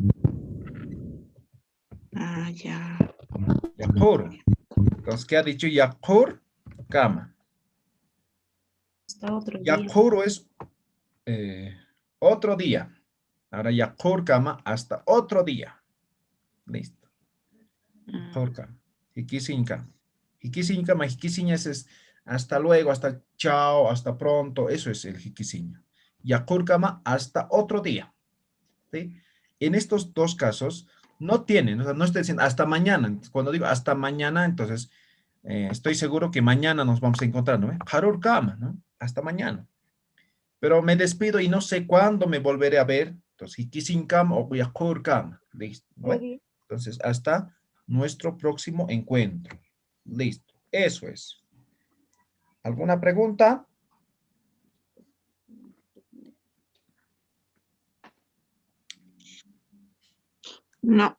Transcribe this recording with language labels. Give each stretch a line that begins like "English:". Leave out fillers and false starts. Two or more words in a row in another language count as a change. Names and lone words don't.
Spanish: Ah, ya. Yakur. Entonces, ¿qué ha dicho?
Aymara: Yakur kama.
Spanish: Hasta otro día. Yakur es otro día. Ahora
Aymara: yakur kama
Spanish: hasta otro día. Listo.
Aymara: Yakur kama. Hikisin kama. Hikisin kama,
Spanish: hikisin es hasta luego, hasta chao, hasta pronto. Eso es el hikisin.
Aymara: Yakur kama
Spanish: hasta otro día. ¿Sí? En estos dos casos no tienen, o sea, no estoy diciendo hasta mañana. Cuando digo hasta mañana, entonces estoy seguro que mañana nos vamos a encontrar, ¿no?
Aymara: Harur kama,
Spanish: ¿no? Hasta mañana. Pero me despido y no sé cuándo me volveré a ver. Entonces,
Aymara: hikisin kama o yakur kama.
Spanish: Listo. ¿No? Entonces, hasta nuestro próximo encuentro. Listo. Eso es. ¿Alguna pregunta? No.